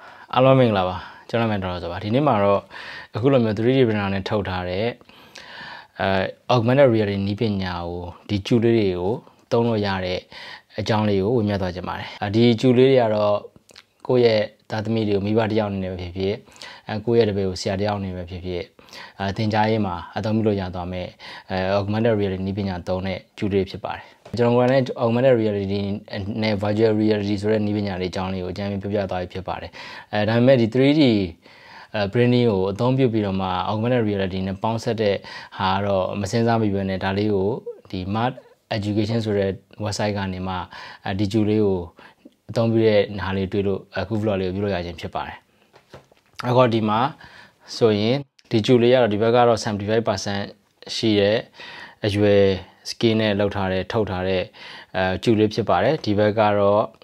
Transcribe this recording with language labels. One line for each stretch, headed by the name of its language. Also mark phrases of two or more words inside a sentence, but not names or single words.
Burmese: အားလုံးမင်္ဂလာပါကျွန်တော်မှန်တော်ဆိုပါဒီနေ့မှာတော့အခုလိုမျိုး
English: 3D printer
Burmese: နဲ့ထုတ်ထားတဲ့
English: augmented reality
Burmese: နည်းပညာကိုဒီကျူလေးတွေကိုသုံးလို့ရတဲ့အကြောင်းလေးကိုဝေမျှသွားကြပါတယ်ဒီကျူလေးတွေကတော့ကိုယ့်ရဲ့ သားသမီးတွေကိုမိဘတစ်ယောက်အနေနဲ့ဖြစ်ဖြစ်ကိုယ့်ရဲ့တပည့်ကိုဆရာတစ်ယောက်အနေနဲ့ဖြစ်ဖြစ်သင်ကြားရေးမှာအသုံးပြုလို့ရသွားမယ်
English: augmented reality
Burmese: နည်းပညာသုံး တဲ့ကျူလေးဖြစ်ပါတယ်ကျွန်တော်ကလည်း
English: augmented reality
Burmese: နဲ့
English: virtual reality
Burmese: ဆိုတဲ့နည်းပညာလေးအကြောင်းလေးကိုအကြမ်းပြောပြသွားပြီးဖြစ်ပါတယ်ဒါပေမဲ့ ဒီ
English: 3D printing
Burmese: ကိုအသုံးပြုပြီးတော့မှ
English: augmented reality
Burmese: နဲ့ပေါင်းစပ်တဲ့ဟာတော့မစင်စားမိပဲနဲ့ဒါလေးကိုဒီ Smart Education ဆိုတဲ့ website ကနေမှဒီကျူလေးကိုအသုံးပြုတဲ့ဟာလေးတွေ့လို့အခု vlog လေးကိုပြုလုပ်ရခြင်းဖြစ်ပါတယ်အခုဒီမှာဆိုရင်ဒီကျူလေးကတော့ဒီဘက်ကတော့ 75% ရှိတဲ့အရွယ် skin နဲ့လောက်ထားတဲ့ထုတ်ထားတဲ့ကျူလေးဖြစ်ပါတယ်ဒီဘက်ကတော့